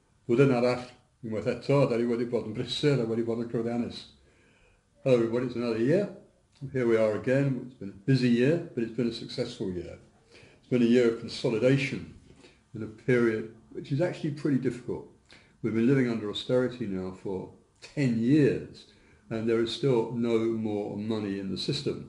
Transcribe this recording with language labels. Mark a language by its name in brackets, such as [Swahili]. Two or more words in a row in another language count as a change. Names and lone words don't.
[Welsh] Blwyddyn arall, unwaith eto, da ni wedi bod yn brysur a wedi bod yn llwyddiannus. [English] Hello everybody, it's another year. Here we are again. It's been a busy year, but it's been a successful year. It's been a year of consolidation in a period which is actually pretty difficult. We've been living under austerity now for 10 years, and there is still no more money in the system.